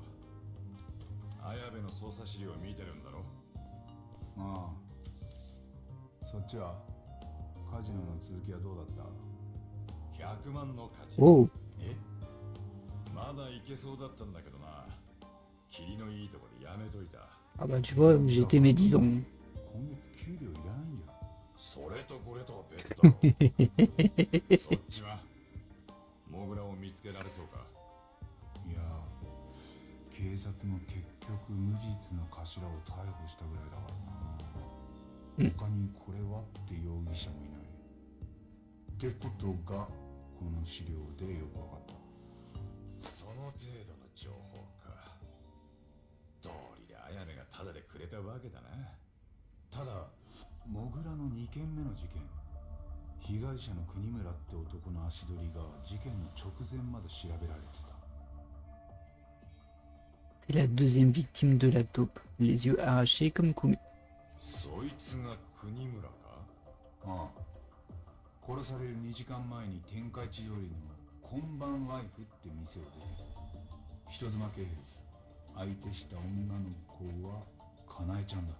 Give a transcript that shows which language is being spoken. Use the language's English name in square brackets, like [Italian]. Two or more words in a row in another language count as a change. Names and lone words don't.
[Japanese] 綾部の捜査資料を見てるんだろ。ああ、そっちはカジノの続きはどうだった？ 100万の価値。 Oh, え、まだいけそうだったんだけどな。霧のいいとこでやめといた。 [French] ah bah tu vois, j'étais médisant. [Japanese] 今月給料いらないんじゃん。それとこれとは別だろ。そっちはモグラを見つけられそうか？いや、警察も結局無実の頭を逮捕したぐらいだからな。他にこれはって容疑者もいない。ってことがこの資料でよくわかった。その程度の情報か。道理で綾部がタダでくれたわけだな。ただ、モグラの2件目の事件、被害者の国村って男の足取りが事件の直前まで調べられてた。 [French] C'est la deuxième victime de la taupe, les yeux arrachés comme Kumi. [Japanese] そいつが国村か？ああ、殺される2時間前に天下一通りの今晩ワイフって店を出てる。人妻系です。相手した女の子はかなえちゃんだ。